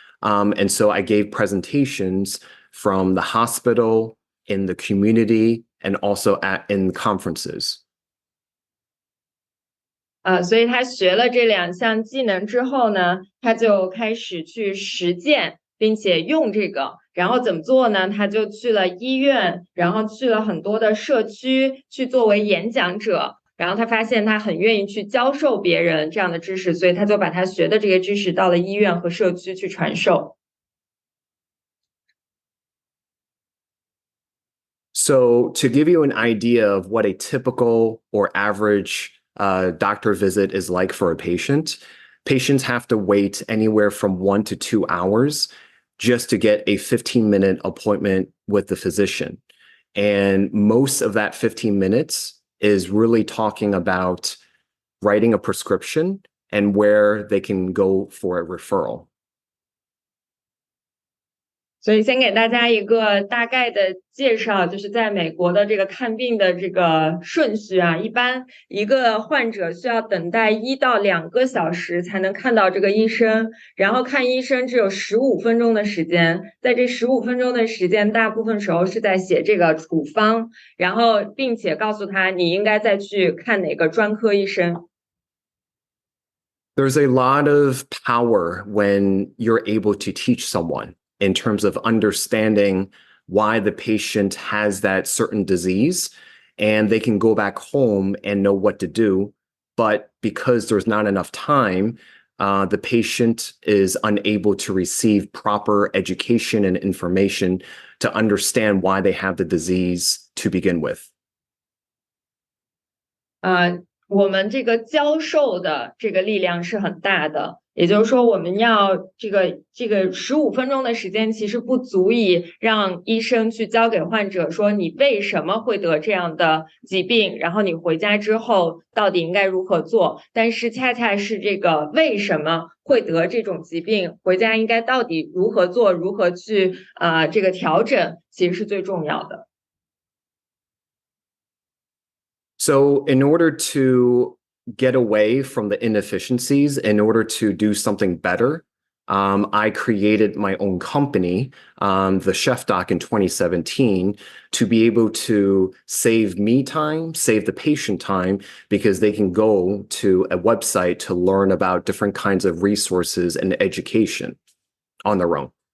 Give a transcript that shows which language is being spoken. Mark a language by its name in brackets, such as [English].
[English] And so I gave presentations from the hospital, in the community, and also in conferences. [Chinese] 所以他学了这两项技能之后呢，他就开始去实践，并且用这个。然后怎么做呢？他就去了医院，然后去了很多的社区，去作为演讲者。然后他发现他很愿意去教授别人这样的知识，所以他就把他学的这些知识到了医院和社区去传授。 [English] So, to give you an idea of what a typical or average doctor visit is like for a patient, patients have to wait anywhere from 1 to 2 hours just to get a 15-minute appointment with the physician. And most of that 15 minutes is really talking about writing a prescription and where they can go for a referral. [Chinese] 所以先给大家一个大概的介绍，就是在美国的这个看病的这个顺序啊，一般一个患者需要等待1到2个小时才能看到这个医生，然后看医生只有15分钟的时间，在这15分钟的时间，大部分时候是在写这个处方，然后并且告诉他你应该再去看哪个专科医生。 [English] There's a lot of power when you're able to teach someone in terms of understanding why the patient has that certain disease, and they can go back home and know what to do. But because there's not enough time, the patient is unable to receive proper education and information to understand why they have the disease to begin with. [Chinese] 我们这个教授的这个力量是很大的，也就是说，我们要这个15分钟的时间，其实不足以让医生去教给患者说你为什么会得这样的疾病，然后你回家之后到底应该如何做。但是恰恰是这个为什么会得这种疾病，回家应该到底如何做，如何去这个调整，其实是最重要的。 [English] So, in order to get away from the inefficiencies, in order to do something better, I created my own company, TheChefDoc, in 2017, to be able to save me time, save the patient time, because they can go to a website to learn about different kinds of resources and education on their own.